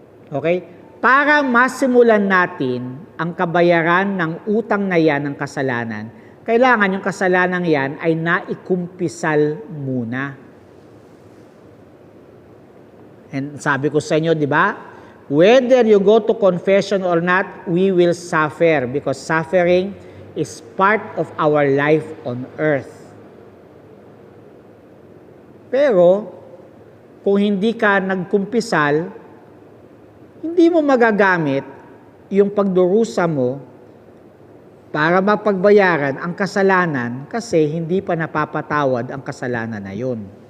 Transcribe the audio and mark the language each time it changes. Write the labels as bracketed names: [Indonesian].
[Filipino] Okay? Para masimulan natin ang kabayaran ng utang na yan ng kasalanan, kailangan yung kasalanan yan ay naikumpisal muna. And sabi ko sa inyo, di ba? [English] whether you go to confession or not, we will suffer because suffering is part of our life on earth. [Filipino] Pero, kung hindi ka nagkumpisal, hindi mo magagamit yung pagdurusa mo para mapagbayaran ang kasalanan kasi hindi pa napapatawad ang kasalanan na yun.